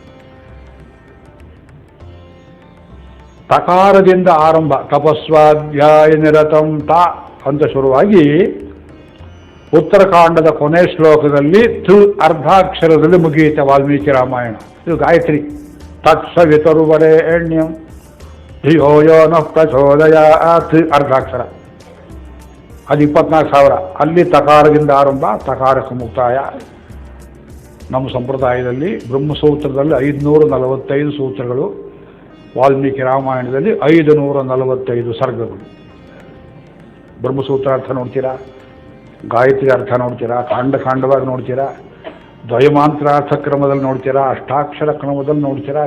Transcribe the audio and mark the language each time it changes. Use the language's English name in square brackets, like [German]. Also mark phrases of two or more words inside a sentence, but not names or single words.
[Kannada] ತಕಾರದಿಂದ ಆರಂಭ. [Sanskrit] ತಪಸ್ವಾಧ್ಯಾಯ ನಿರತಂ [Kannada] ತ ಅಂತ ಶುರುವಾಗಿ ಉತ್ತರಕಾಂಡದ ಕೊನೆ ಶ್ಲೋಕದಲ್ಲಿ ಅರ್ಧಾಕ್ಷರದಲ್ಲಿ ಮುಗಿಯುತ್ತೆ ವಾಲ್ಮೀಕಿ ರಾಮಾಯಣ. [Sanskrit] ಇದು ಗಾಯತ್ರಿ. ತತ್ಸವಿತರುವರೆಣ್ಯಂ ಧಿಯೋ ಯೋ ನಃ ಪ್ರಚೋದಯಾತ್, [Kannada] ಅರ್ಧಾಕ್ಷರ. ಅದು 24,000. ಅಲ್ಲಿ ತಕಾರದಿಂದ ಆರಂಭ, ತಕಾರಕ್ಕೆ ಮುಕ್ತಾಯ. ನಮ್ಮ ಸಂಪ್ರದಾಯದಲ್ಲಿ ಬ್ರಹ್ಮಸೂತ್ರದಲ್ಲಿ 545 ಸೂತ್ರಗಳು, ವಾಲ್ಮೀಕಿ ರಾಮಾಯಣದಲ್ಲಿ 545 ಸರ್ಗಗಳು. ಬ್ರಹ್ಮಸೂತ್ರ ಅರ್ಥ ನೋಡ್ತೀರಾ, ಗಾಯತ್ರಿ ಅರ್ಥ ನೋಡ್ತೀರಾ, ಕಾಂಡವಾಗಿ ನೋಡ್ತೀರಾ, ದ್ವಯಮಾಂತ್ರಾರ್ಥ ಕ್ರಮದಲ್ಲಿ ನೋಡ್ತೀರಾ, ಅಷ್ಟಾಕ್ಷರ ಕ್ರಮದಲ್ಲಿ ನೋಡ್ತೀರಾ.